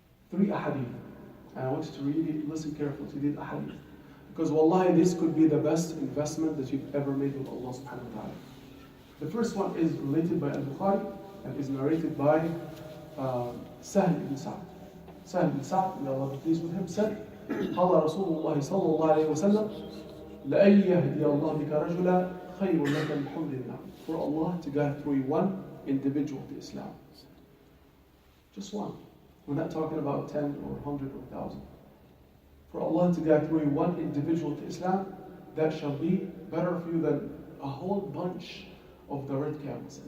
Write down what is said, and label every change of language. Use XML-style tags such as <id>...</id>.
<en>3 ahadith. And I want you to really listen carefully to these ahadith. Because wallahi, this could be the best investment that you've ever made with Allah subhanahu wa ta'ala. The first one is related by Al-Bukhari and is narrated by Sahl ibn Sa'd. Sahl ibn Sa'd, may Allah be pleased with him, said,</en> <ar>قال رسول الله صلى الله عليه وسلم لأن يهدي الله بك رجلا خير لك من حمر النعم.</ar> <en>For Allah to guide through one individual to Islam. Just one. We're not talking about 10 or 100 or 1,000. For Allah to guide through one individual to Islam, that shall be better for you than a whole bunch of the red camels.</en>